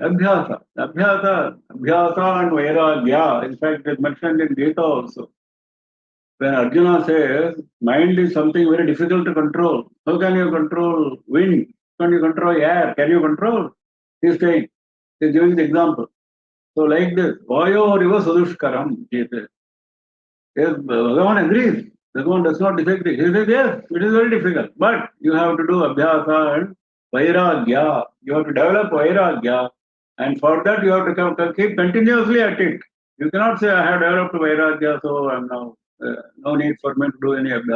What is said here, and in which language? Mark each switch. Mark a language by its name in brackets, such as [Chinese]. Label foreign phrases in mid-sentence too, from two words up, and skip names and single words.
[English] Abhyasa. Abhyasa and Vairagya. In fact, it is mentioned in Gita also. When Arjuna says, mind is something very difficult to control. How can you control wind? Can you control air? Can you control? He is saying, he is giving the example. So like this, [Sanskrit] Vayo riva sadushkaram, [English] he says. Yes, Bhagavan agrees. Bhagavan does not disagree. He says, yes, it is very difficult. But you have to do Abhyasa and Vairagya. You have to develop Vairagya. And for that, you have to keep continuously at it. You cannot say, I have developed Vairagya, so I am now, no need for me to do any Abhyasa.